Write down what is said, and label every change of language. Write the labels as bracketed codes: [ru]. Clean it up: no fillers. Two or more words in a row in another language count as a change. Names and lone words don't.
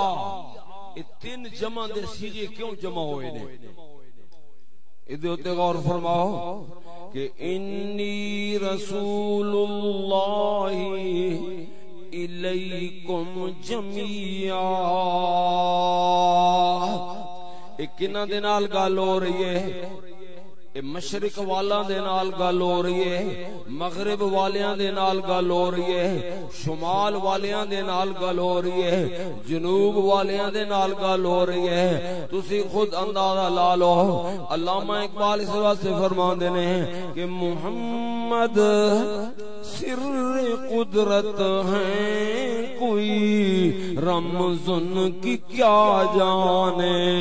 [pa] یہ تین جمع دے صیغے کیوں جمع ہوئے نے؟ ادھے ہوتے غور فرماؤ کہ [ar] انی رسول اللہ الیکم جمیعا. [pa] ایک کنہ دے نال گل ہو رہی ہے، مشرق والا دے نال گل ہو رہی ہے، مغرب والیاں دے نال گل ہو رہی ہے، شمال والیاں دے نال گل ہو رہی ہے، جنوب والیاں دے نال گل ہو رہی ہے. تسی خود اندازہ لا لو. علامہ اقبال اس واسطے فرماندے نے کہ [ur] محمد سر قدرت ہیں، کوئی رمز ان کی کیا جانے.